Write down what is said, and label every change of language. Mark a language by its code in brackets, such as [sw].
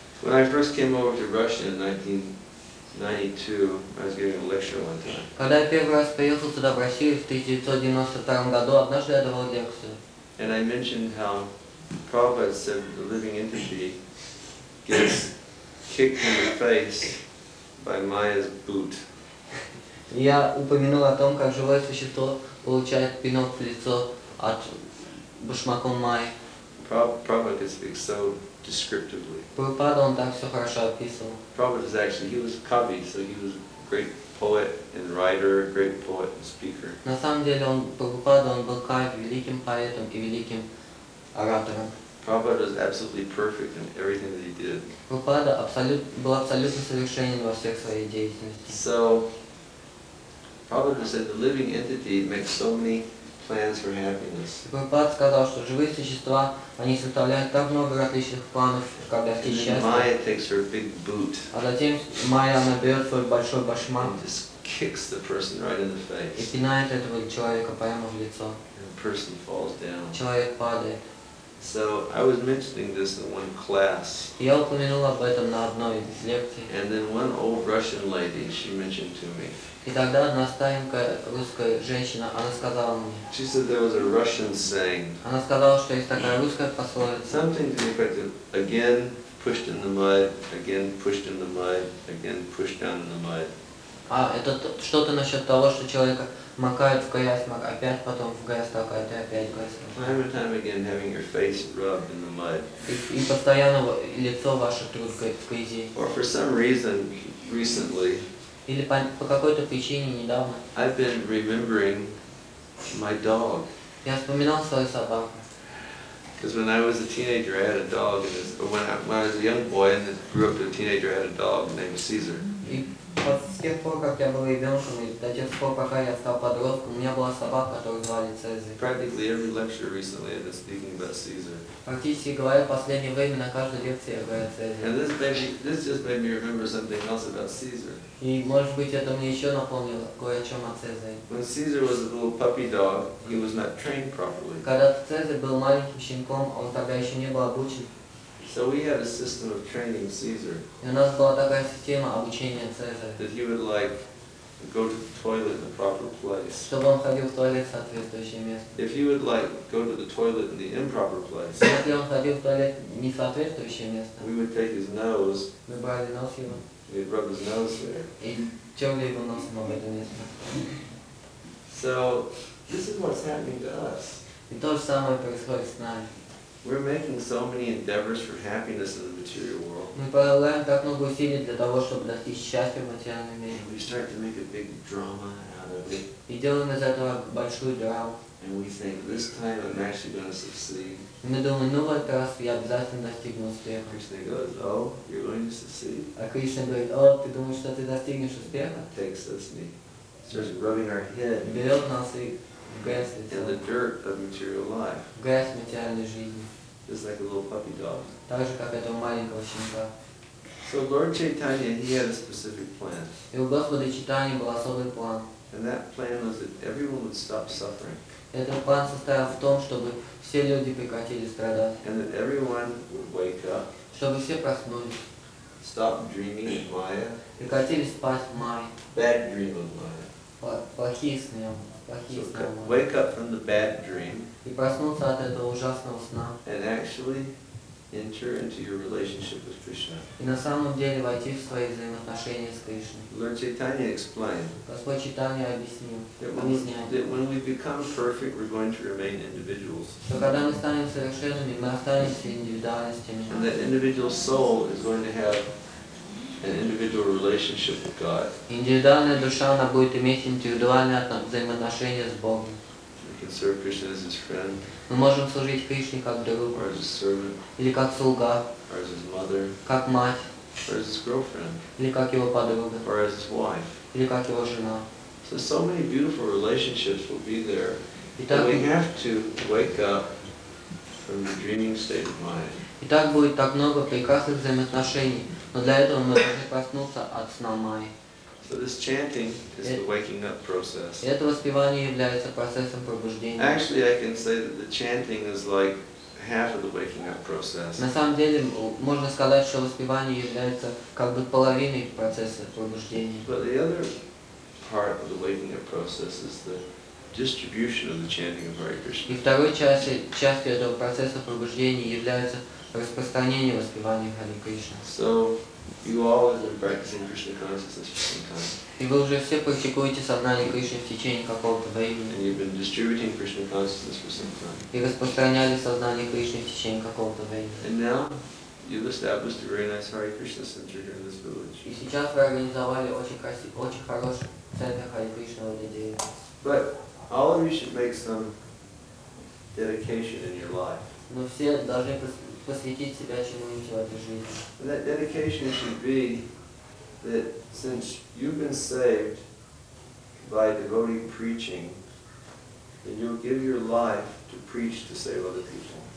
[en] When I first came over to Russia in 1992, I was giving a lecture one time. [ru] Когда я первый раз приехал сюда, в Россию, в 1992 году, однажды я давал лекцию. [en] And I mentioned how Prabhupada said the living entity gets kicked in the face by Maya's boot. [ru] Я упомянул о том, как живое существо получает пинок в лицо от башмаком Майи. [en] Prabhupada could speak so descriptively. [ru] Прабхупада, он так все хорошо описывал. [en] Prabhupada is actually, he was Kavi, so he was a great poet and writer, great poet and speaker. [ru] На самом деле, Прабхупада, он был Кави, великим поэтом и великим оратором. [en] Prabhupada was absolutely perfect in everything that he did. [ru] Прабхупада был абсолютно совершенен во всех своей деятельности. [en] So, Prabhupada said the living entity makes so many plans for happiness. [ru] Прабхупада сказал, что живые существа, они составляют так много различных планов, как достичь счастья. [en] Maya takes her big boot. [ru] А затем Майя, она берет свой большой башмак [en] And just kicks the person right in the [ru] и [en] face. [ru] пинает этого человека прямо в лицо. [en] And the person falls down. [ru] Человек падает. [en] So I was mentioning this in one class. [ru] Я упомянул об этом на одной из лекций. [en] And then one old Russian lady, she mentioned to me. [ru] И тогда одна старенькая русская женщина, она сказала мне. [en] She said there was a Russian saying. [ru] Она сказала, что есть такая русская пословица. [en] Something to the effect of again pushed in the mud, again pushed in the mud, again pushed down in the mud. [ru] А это что-то насчет того, что человека макают в грязь, опять потом в грязь толкают и опять в грязь. [en] Time and time again having your face rubbed in the mud. [ru] И постоянно лицо ваше в грязи. [en] Or for some reason recently, [ru] Или по какой-то причине недавно [en] I've been remembering my dog. [ru] я вспоминал свою собаку. [en] Because when I was a teenager, I had a dog, and when I was a young boy and grew up to a teenager, I had a dog named Caesar. [ru] И с тех пор, как я был ребенком, и до тех пор, пока я стал подростком, у меня была собака, которую звали Цезарь. [en] Practically every lecture recently, I've been speaking about Caesar. [ru] Практически говоря, в последнее время на каждой лекции я говорю Цезарь. [en] And this just made me remember something else about Caesar. [ru] И, может быть, это мне еще напомнило кое о чем о Цезаре. [en] When Caesar was a little puppy dog, he was not trained properly. [ru] Когда Цезарь был маленьким щенком, он тогда еще не был обучен. [en] So we had a system of training Caesar. [ru] И у нас была такая система обучения Цезаря. [en] That he would like go to the toilet in the proper place. [ru] Чтобы он ходил в туалет в соответствующее место. [en] If he would like go to the toilet in the improper place, [ru] если он ходил в туалет не в соответствующее место, [en] we would take his nose, [ru] мы брали нос его [en] we'd rub his nose there. [ru] и терли его носом об это место. [en] So this is what's happening to us. [ru] И то же самое происходит с нами. [en] We're making so many endeavors for happiness in the material world. [ru] Мы прилагаем так много усилий для того, чтобы достичь счастья в материальном мире. [en] We start to make a big drama out of it. [ru] И делаем из этого большую драму. [en] And we think this time I'm actually going to succeed. [ru] И мы думаем, ну в этот раз я обязательно достигну успеха. [en] Krishna goes, oh, you're going to succeed? [ru] А Кришна говорит, о, ты думаешь, что ты достигнешь успеха? [en] Takes us and he starts rubbing our head [ru] Берет нас и в грязь [en] in the dirt of material life. [ru] в грязь материальной жизни. [en] Just like a little puppy dog. [ru] Так же, как этого маленького щенка. [en] So Lord Chaitanya, he had a specific plan. [ru] И у Господа Чайтаньи был особый план. [en] And that plan was that everyone would stop suffering. [ru] Этот план состоял в том, чтобы все люди прекратили страдать. [en] And that everyone would wake up. [ru] Чтобы все проснулись. [en] Stop dreaming of Maya. [ru] Прекратили спать в мае. [en] Bad dream of Maya. [ru] Плохие сны. [en] So wake up from the bad dream. [ru] И проснуться от этого ужасного сна. [en] And actually enter into your relationship with Krishna. [ru] И на самом деле войти в свои взаимоотношения с Кришной. [en] Lord Chaitanya explained [ru] Господь Чайтанья объясняет, [en] that when we become perfect, we're going to remain individuals. [ru] что когда мы станем совершенными, мы останемся индивидуальностями. [en] And that individual soul is going to have an individual relationship with God. [ru] Индивидуальная душа, она будет иметь индивидуальные взаимоотношения с Богом. [en] We can serve Krishna as his friend, [ru] Мы можем служить Кришне как другу, [en] or as his servant, [ru] или как слуга, [en] or as his mother, [ru] как мать, [en] or as his girlfriend, [ru] или как его подруга, [en] or as his wife. [ru] или как его жена. [en] So many beautiful relationships will be there. [ru] Итак, [en] But we have to wake up from the dreaming state of mind. [ru] и так будет так много прекрасных взаимоотношений, но для этого мы должны проснуться от сна Майи. [en] So this chanting is the waking up process. [ru] И это воспевание является процессом пробуждения. [en] Actually, I can say that the chanting is like half of the waking up process. [ru] На самом деле, можно сказать, что воспевание является как бы половиной процесса пробуждения. [en] But the other part of the waking up process is the distribution of the chanting of Hare Krishna. [ru] И второй частью этого процесса пробуждения является распространение воспевания Харе Кришна. [en] So you all have been practicing Krishna consciousness for some time. [ru] И вы уже все практикуете сознание Кришны в течение какого-то времени. [en] And you've been distributing Krishna consciousness for some time. [ru] И распространяли сознание Кришны в течение какого-то времени. [en] And now you've established a very nice Hare Krishna center here in this village. [ru] И сейчас вы организовали очень хороший центр Харе Кришны в этой деревне. [en] But all of you should make some dedication in your life. [ru] Но все должны посвятить себя чему-нибудь в этой жизни. [en] And that dedication should be that since you've been saved by devotee preaching, then you'll give your life to preach to save other people.